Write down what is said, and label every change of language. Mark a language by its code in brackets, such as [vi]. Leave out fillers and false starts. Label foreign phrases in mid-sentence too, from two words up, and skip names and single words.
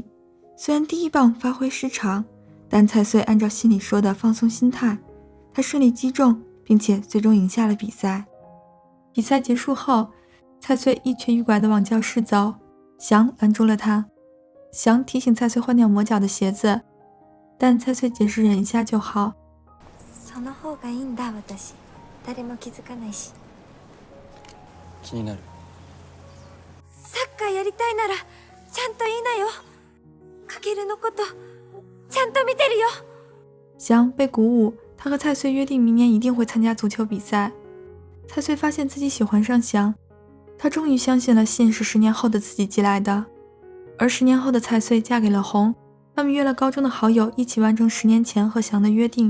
[zh] 虽然第一棒发挥失常，但蔡穗按照信里说的放松心态，他顺利击中，并且最终赢下了比赛。比赛结束后，蔡穗一瘸一拐地往教室走，翔拦住了他。翔提醒蔡穗换掉磨脚的鞋子，但蔡穗解释忍一下就好。 [ja] その方がいいんだ私。誰も気づかないし。気になる。サッカーやりたいならちゃんと言いなよ。かけるのことちゃんと見てるよ。 [zh] 翔被鼓舞，他和蔡穗约定明年一定会参加足球比赛。蔡穗发现自己喜欢上翔，他终于相信了信是10年后的自己寄来的。而10年后的蔡穗嫁给了红，他们约了高中的好友一起完成10年前和翔的约定。